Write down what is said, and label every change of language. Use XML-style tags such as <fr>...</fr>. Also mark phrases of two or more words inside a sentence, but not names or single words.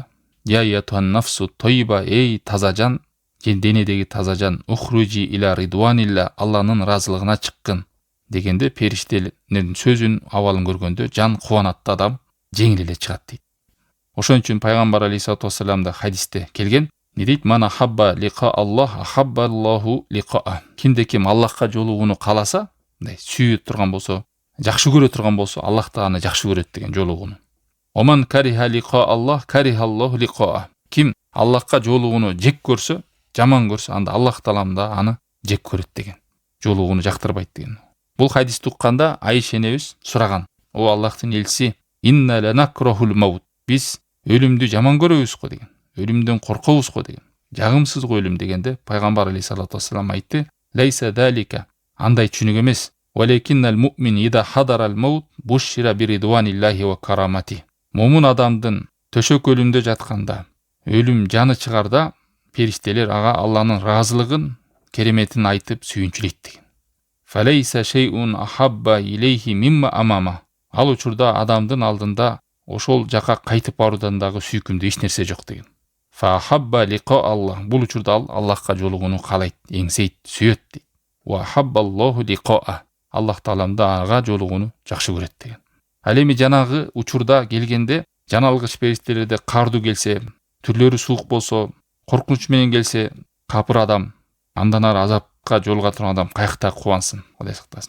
<ar>يا أيتها النفس الطيبة,</ar> <ky>эй таза жан, денедеги таза жан,</ky> <ar>اخرجي إلى رضوان الله,</ar> <ky>Алланын ыраазылыгына чыккын дегенде периштелердин сөзүн, абалын көргөндө жан кубанат, адам жеңил эле чыгат дейт. Ошон үчүн пайгамбар</ky> <ar>عليه الصلاة والسلام</ar> <ky>хадисте келген, не дейт?</ky> <ar>من أحب لقاء الله أحب الله لقاءه.</ar> <ky>Кимде ким Аллахка жолугууну кааласа, мындай сүйүп турган болсо, жакшы көрө турган болсо, Аллах да аны жакшы көрөт деген жолугууну.</ky> <ar>ومن كره لقاء الله كره الله لقاءه.</ar> <ky>Ким Аллахка жолугууну жек көрсө, жаман көрсө, анда Аллах таалам да аны жек көрөт деген. Жолугууну жактырбайт деген. Бул хадисти укканда Айша энебиз сураган: "О Аллахтын элчиси,</ky> <ar>إنا لنكره الموت."</ar> <ky>Биз өлүмдү жаман көрөбүз го деген. Өлүмдөн коркобуз го деген. Жагымсыз го өлүм дегенде пайгамбар</ky> <ar>عليه الصلاة والسلام</ar> <ky>айтты:</ky> <ar>"ليس ذلك."</ar> <ky>Андай түшүнүк эмес.</ky> <ar>"ولكن المؤمن إذا حضره الموت بشر برضوان الله وكرامته."</ar> <ky>Момун адамдын төшөк өлүмдө жатканда, өлүм жаны чыгарда, периштелер ага Алланын ыраазылыгын, кереметин айтып сүйүнчүлөйт деген.</ky> <ar>فليس شيء أحب إليه مما أمامه.</ar> <ky>Ал учурда адамдын алдында ошол жака кайтып баруудан дагы сүйкүмдүү эч нерсе жок деген.</ky> <ar>فأحب لقاء الله.</ar> <ky>Бул учурда ал Аллахка жолугууну каалайт, эңсейт, сүйөт дейт.</ky> <ar>وأحب الله لقاءه.</ar> <ky>Аллах таалам да ага жолугууну жакшы көрөт деген. Ал эми жанагы учурда келгенде, жаналгыч периштелерде каарду келсе, түрлөрү суук болсо, коркунуч менен келсе, капыр адам, андан ары азапка жолуга турган адам каякта кубансын, Кудай сактасын.</ky>